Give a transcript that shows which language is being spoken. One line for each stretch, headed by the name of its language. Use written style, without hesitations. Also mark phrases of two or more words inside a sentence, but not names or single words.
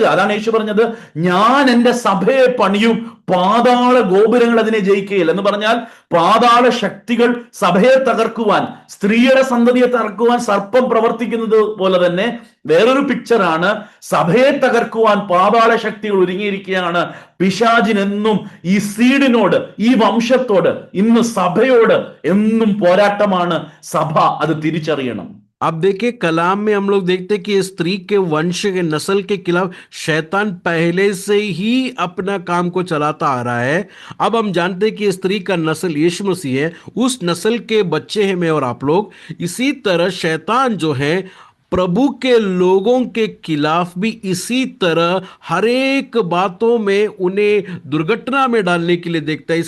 Malayalam: അതാണ് യേശു പറഞ്ഞത്, ഞാൻ എന്റെ സഭയെ പണിയും, പാതാള ഗോപുരങ്ങൾ അതിനെ ജയിക്കുകയില്ല എന്ന് പറഞ്ഞാൽ പാതാള ശക്തികൾ സഭയെ തകർക്കുവാൻ, സ്ത്രീയുടെ സന്തതിയെ തകർക്കുവാൻ സർപ്പം പ്രവർത്തിക്കുന്നത് പോലെ തന്നെ വേറൊരു പിക്ചറാണ്, സഭയെ തകർക്കുവാൻ പാതാള ശക്തികൾ ഒരുങ്ങിയിരിക്കുകയാണ്. പിശാചിനെന്നും ഈ സീഡിനോട്, ഈ വംശത്തോട്, ഇന്ന് സഭയോട് എന്നും പോരാട്ടമാണ്. സഭ അത് തിരിച്ചറിയണം.
Hindi: अब देखिए, कलाम में हम लोग देखते हैं कि स्त्री के वंश के नस्ल के खिलाफ शैतान पहले से ही अपना काम को चलाता आ रहा है। अब हम जानते हैं कि स्त्री का नस्ल यीशु मसीह है, उस नस्ल के बच्चे हैं मैं और आप लोग। इसी तरह शैतान जो है प्रभु के लोगों के खिलाफ भी इसी तरह हर एक बातों में उन्हें दुर्घटना में डालने के लिए देखता है।